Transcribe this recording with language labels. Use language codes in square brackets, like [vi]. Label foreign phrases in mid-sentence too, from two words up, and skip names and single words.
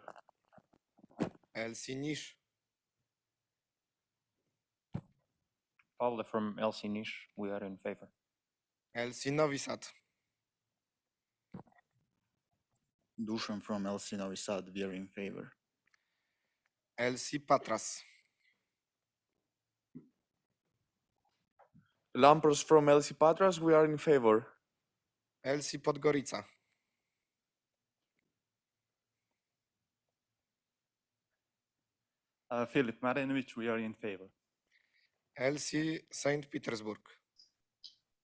[en] LC Niš. Paul from LC Niš, we are in favor. LC Novi Sad. Dušan from LC Novi Sad, we are in favor. LC Patras. Lampros from LC Patras, we are in favor. LC Podgorica. Filip Marinovic, we are in favor. LC St. Petersburg.